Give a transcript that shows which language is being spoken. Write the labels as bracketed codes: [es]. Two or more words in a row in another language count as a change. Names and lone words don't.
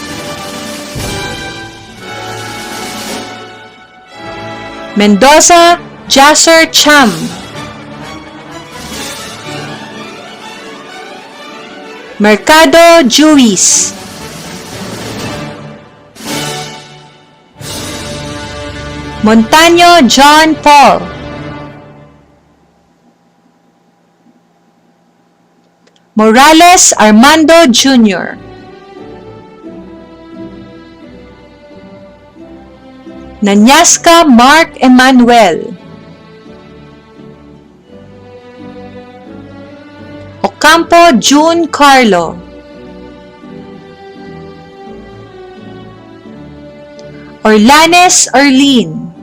[tl] Mendoza Jasser Cham, Mercado Juiz, Montaño John Paul, Morales Armando Jr., Nanyaska Mark Emmanuel, Ocampo June Carlo, Orlanes Arlene,